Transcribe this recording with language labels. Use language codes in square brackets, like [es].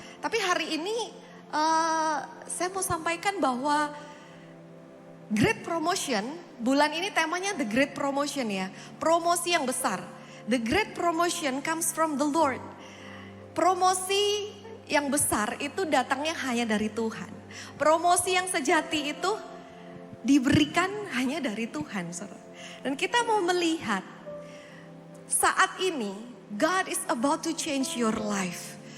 [id] Tapi hari ini saya mau sampaikan bahwa Great Promotion, bulan ini temanya The Great Promotion ya. Promosi yang besar. [en] The Great Promotion comes from the Lord. [id] Promosi yang besar itu datangnya hanya dari Tuhan. Promosi yang sejati itu diberikan hanya dari Tuhan. Saudara. Dan kita mau melihat saat ini, [en] God is about to change your life.